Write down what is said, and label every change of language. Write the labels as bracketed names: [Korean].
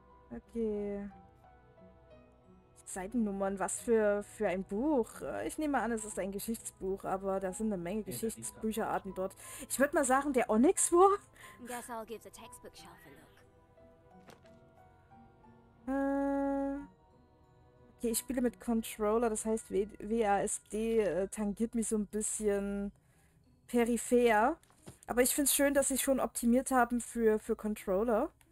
[German] Okay. Seitennummern, was für ein Buch? Ich nehme an, es ist ein Geschichtsbuch, aber da sind eine Menge Geschichtsbücherarten dort. Ich würde mal sagen, der Onyx War? [English] Guess I'll give the textbook shelf a look. [German] Okay, ich spiele mit Controller, das heißt WASD tangiert mich so ein bisschen peripher. Aber ich finde es schön, dass sie schon optimiert haben für Controller.